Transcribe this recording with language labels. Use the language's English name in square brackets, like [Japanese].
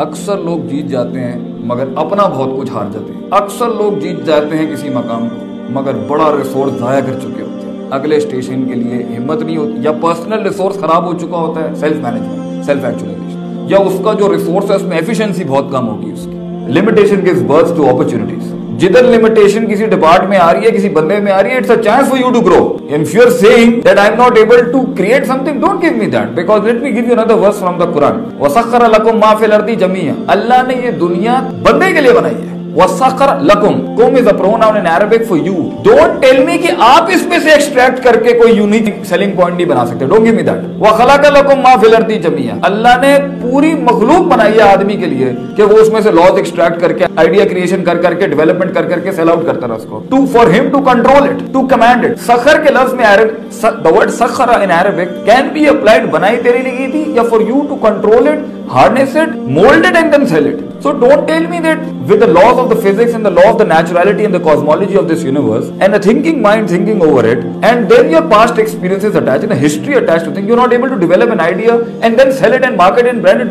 [Urdu] اکثر لوگ جیت جاتے ہیں مگر اپنا بہت کچھ ہار جاتے ہیں. اکثر لوگ جیت جاتے ہیں کسی مقام کو مگر بڑا ریسورس ضائع کر چکے ہوتے ہیں. اگلے اسٹیشن کے لیے ہمت نہیں ہوتی, یا پرسنل ریسورس خراب ہو چکا ہوتا ہے, سیلف مینجمنٹ, سیلف ایکچوائزیشن, یا اس کا جو ریسورس ہے اس میں ایفیشنسی بہت کم ہوگی اس کی. [English] Limitation gives birth to opportunities. [Urdu] جدھر لمیٹیشن کسی ڈپارٹ میں آ رہی ہے, کسی بندے میں آ رہی ہے, [English] it's a chance for you to grow. If you are saying that I am not able to create something, don't give me that, because let me give you another verse from the Quran. [Arabic] وَسَخَّرَ لَكُم مَّا فِي الْأَرْضِ جَمِيعًا. [Urdu] اللہ نے یہ دنیا بندے کے لیے بنائی ہے. [Arabic] وَسَخَّرَ لَكُم, [English] kum is a pronoun in Arabic for you. Don't tell me [Urdu] کہ آپ اس میں سے ایکسٹریکٹ کر کے کوئی یونیک سیلنگ پوائنٹ نہیں بنا سکتے. [English] Don't give me that. [Arabic] وَخَلَقَ لَكُم مَّا فِي الْأَرْضِ جَمِيعًا. [Urdu] اللہ نے پوری مخلوق بنائی ہے آدمی کے لیے کہ وہ اس میں سے لاز ایکسٹریکٹ کر کے, آئیڈیا کریشن کر کے, ڈیولپمنٹ کر کے سیل آؤٹ کرتا رہا اس کو. [English] For him to control it, to command it. [Urdu] سخر کے لفظ میں [English] the word سخر in Arabic can be applied, [Urdu] بنائی تیرے لیے کی تھی, یا [English] for you to control it, harness it, mold it and then sell it. So don't tell me that with the laws of the physics and the law of the naturality and the cosmology of this universe and a thinking mind thinking over it, and then your past experiences attached and a history attached to things, you're not able to develop an idea and then sell it and market it and brand it.